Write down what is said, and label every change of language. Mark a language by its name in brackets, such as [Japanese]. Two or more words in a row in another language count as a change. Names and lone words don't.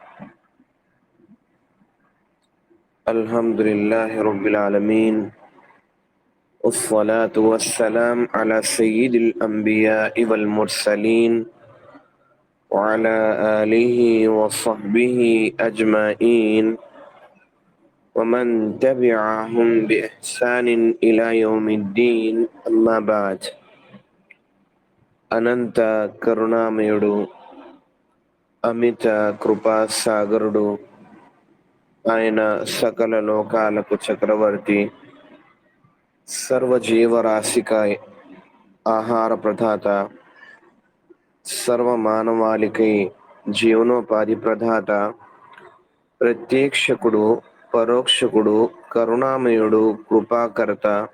[Arabic] الحمد لله رب العالمين، والصلاة والسلام على سيد الأنبياء والمرسلين وعلى آله وصحبه أجمعين ومن تبعهم بإحسان إلى يوم الدين. أما بعد. [Telugu] అనంత కరుణామయుడు, అమిత కృపాసాగరుడు, ఆయన సకల లోకాలకు చక్రవర్తి, సర్వజీవరాశికై ఆహార ప్రదాత, సర్వ మానవాళికై జీవనోపాధి ప్రదాత, ప్రత్యక్షకుడు, పరోక్షకుడు, కరుణామయుడు, కృపాకర్త,